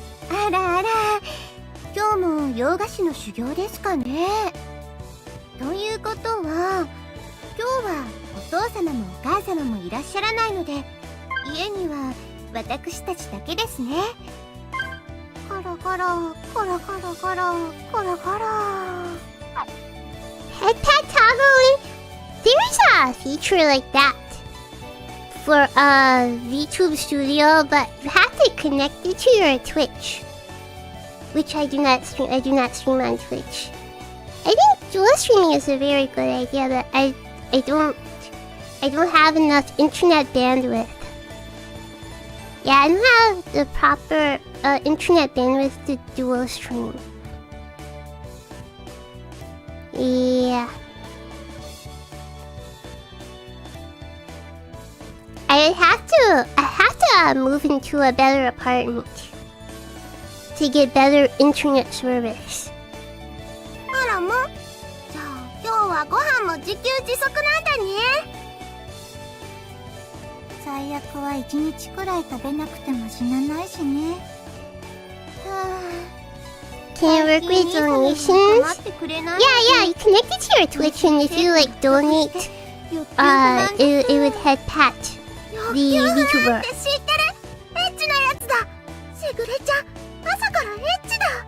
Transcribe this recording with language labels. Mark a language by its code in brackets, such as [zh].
[ja] あらあら、今日も洋菓子の修行ですかね。ということは、今日はお父様もお母様もいらっしゃらないので、家には私たちだけですね。コロコロコロコロコロコロコロ。 [en] Pet Toggle, there's a feature like that. for VTube Studio, but you have to connect it to your Twitch, which I do not stream. I do not stream on Twitch. I think dual streaming is a very good idea, but I don't have enough internet bandwidth. Yeah, I don't have the proper internet bandwidth to dual stream. Yeah. I have to move into a better apartment to get better internet service. [ja] あらも。じゃあ今日はご飯も自給自足なんだね。最悪は1日くらい食べなくても死なないしね。 [en] Can I work with donations? Yeah, you connect it to your Twitch, and if you like donate, it would head pat the VTuber. [ja] 知ってる。エッチなやつだ。しぐれちゃん、朝からエッチだ。